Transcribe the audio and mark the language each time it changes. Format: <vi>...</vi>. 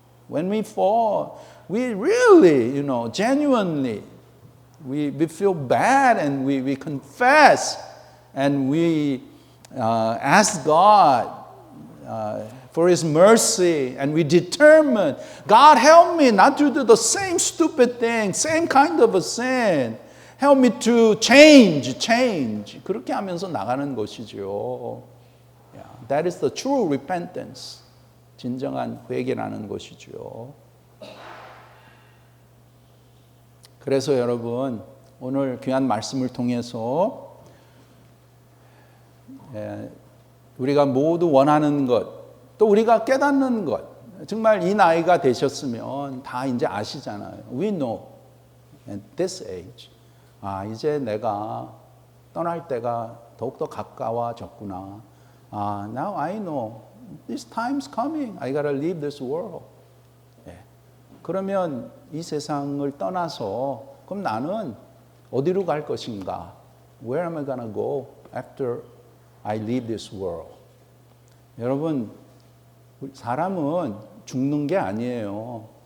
<en>When we fall, we really, genuinely, we feel bad and we confess and we ask God for His mercy and we determine, God help me not to do the same stupid thing, same kind of a sin. Help me to change.</en> <ko>그렇게 하면서 나가는 것이죠.</ko> <en>That is the true repentance.</en> <ko>진정한 회개라는 것이죠. 그래서 여러분 오늘 귀한 말씀을 통해서 우리가 모두 원하는 것, 또 우리가 깨닫는 것, 정말 이 나이가 되셨으면 다 이제 아시잖아요.</ko> <en>We know at this age.</en> <ko>이제 내가 떠날 때가 더욱더 가까워졌구나.</ko> <en>Now I know this time's coming. I gotta leave this world.</en> <ko>그러면 이 세상을 떠나서 그럼 나는 어디로 갈 것인가?</ko> <en>Where am I gonna go after I leave this world?</en> <ko>여러분, 사람은 죽는 게 아니에요.</ko>